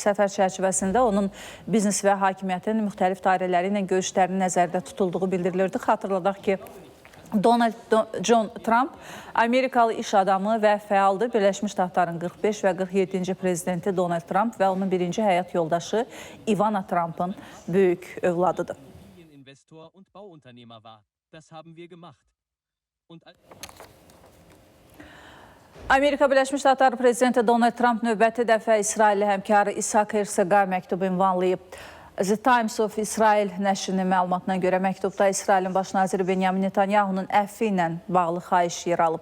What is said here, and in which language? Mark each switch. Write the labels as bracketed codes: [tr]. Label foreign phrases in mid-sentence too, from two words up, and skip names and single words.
[az] Səfər çərçivəsində onun biznes və hakimiyyətin müxtəlif dairələri ilə görüşlərinin nəzərdə tutulduğu bildirilirdi. Xatırladaq ki, Donald John Trump Amerikalı iş adamı və fəaldır. Birləşmiş Ştatların 45 və 47-ci prezidenti Donald Trump və onun birinci həyat yoldaşı Ivana Trump'ın böyük övladıdır. [de] Und Bauunternehmer war. Das haben wir gemacht. [az] Amerika Birləşmiş Ştatları prezidenti Donald Trump növbəti dəfə İsrailli həmkarı İshak Herzog'a məktub ünvanlayıb. The Times of Israel nəşrinin məlumatına görə məktubda İsrailin baş naziri Benyamin Netanyahunun əfvi ilə bağlı xahiş yer alıb.